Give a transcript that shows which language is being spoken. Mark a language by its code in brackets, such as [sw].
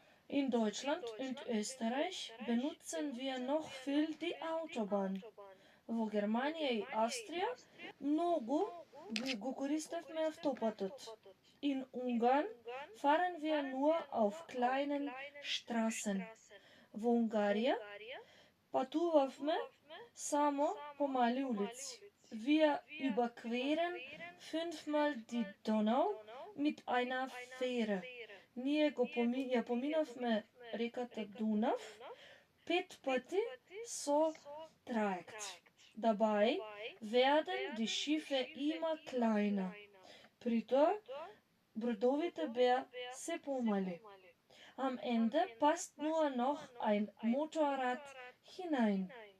[de] In Deutschland und Österreich benutzen wir noch viel die Autobahn. [mk] Во Германија и Австрија многу го користевме автопатот. [de] In Ungarn fahren wir nur auf kleinen Straßen. [mk] Во Унгарија патувавме само по мали улици. [de] Wir überqueren 5-mal die Donau mit einer Fähre. [mk] Ние ја поминавме реката Дунав 5 пати со траект. [de] Dabei werden die Schiffe immer kleiner. [mk] При тоа бродовите беа се помали. [de] Am Ende passt nur noch ein Motorrad hinein.